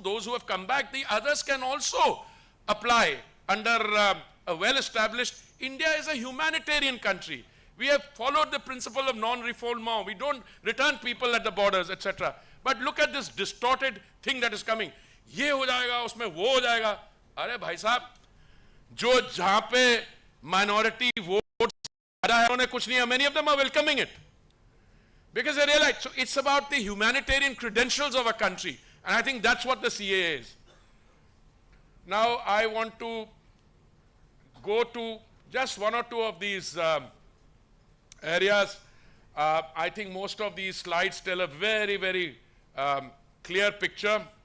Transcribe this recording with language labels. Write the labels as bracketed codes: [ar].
[en] Those who have come back, the others can also apply under a well-established. India is a humanitarian country. We have followed the principle of non-refoulement. We don't return people at the borders, etc. But look at this distorted thing that is coming. [hi] ये हो जाएगा, उसमें वो हो जाएगा. अरे भाई साहब, जो जहाँ पे minority votes ज़्यादा है, उन्हें कुछ नहीं है. [en] Many of them are welcoming it. Because they realize, so it's about the humanitarian credentials of a country. And I think that's what the CAA is. Now I want to go to just one or two of these areas. I think most of these slides tell a very, very clear picture.